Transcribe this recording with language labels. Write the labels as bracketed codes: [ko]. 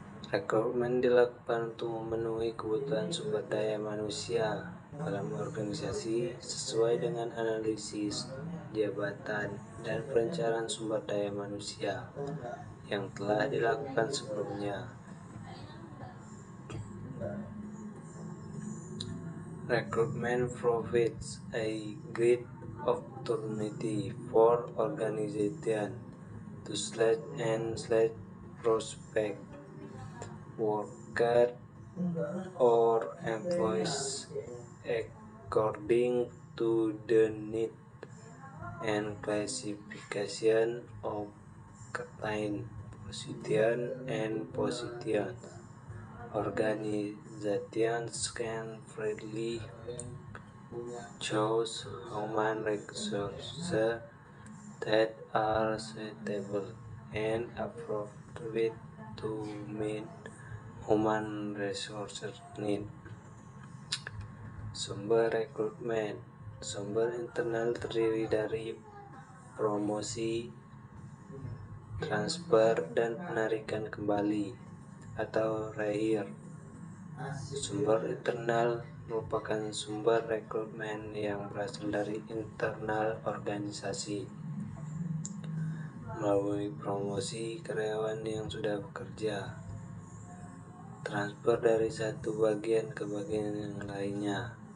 [id] Rekrutmen dilakukan untuk memenuhi kebutuhan sumber daya manusia dalam organisasi sesuai dengan analisis jabatan dan perencanaan sumber daya manusia yang telah dilakukan sebelumnya. [en] Recruitment provides a great opportunity for organization to select and prospect workers or employees according to the need and classification of client position and positions. Organizations can freely choose human resources that are suitable and appropriate to meet human resources need. [id] Sumber rekrutmen. Sumber internal terdiri dari promosi, transfer, dan penarikan kembali atau rehire. Sumber internal merupakan sumber rekrutmen yang berasal dari internal organisasi melalui promosi karyawan yang sudah bekerja, transfer dari satu bagian ke bagian yang lainnya.